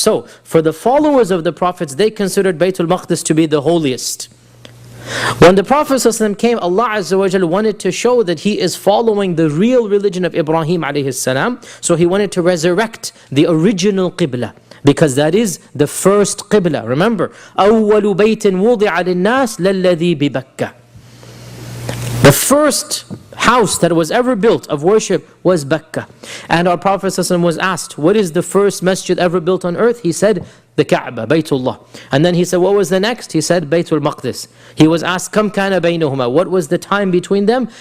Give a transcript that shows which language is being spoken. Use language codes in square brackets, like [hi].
[en] So, for the followers of the prophets, they considered Baytul Maqdis to be the holiest. When the Prophet ﷺ came, Allah Azza wa Jal wanted to show that he is following the real religion of Ibrahim alayhi salam. So he wanted to resurrect the original Qibla, because that is the first Qibla. Remember, [ar] أَوَّلُ بَيْتٍ وُضِعَ لِلنَّاسِ لَلَّذِي بِبَكَّةِ. [en] The first house that was ever built of worship was Mecca. And our Prophet ﷺ was asked, what is the first masjid ever built on earth? He said, the Kaaba, Baytullah. And then he said, what was the next? He said, Baytul Maqdis. He was asked, [ar] Kam kana baynahuma? [en] What was the time between them?